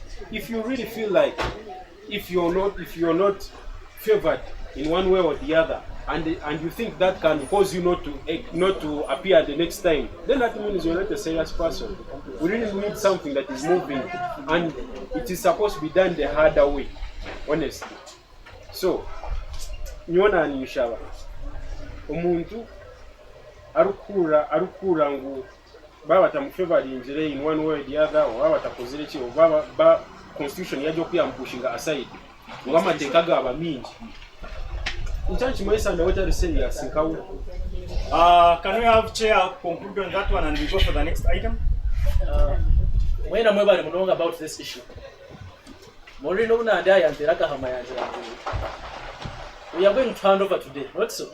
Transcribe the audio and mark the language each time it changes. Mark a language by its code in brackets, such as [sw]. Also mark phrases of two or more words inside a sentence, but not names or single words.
[en] If you really feel like if you're not favored in one way or the other, and you think that can cause you not to appear the next time, then that means you're not a serious person. We really need something that is moving, and it is supposed to be done the harder way, honestly. So, [nyn] nyona nishaba omuntu arukura ngo baba tamufavorinjire [en] in one way or the other, [nyn] or baba takozire ki, or baba constitution yajo kuyampushinga aside ngo amateka gaba mingi. [en] Can we have chair conclude on that one and we go for the next item? When I'm talking about this issue, we are going to hand over today, not so.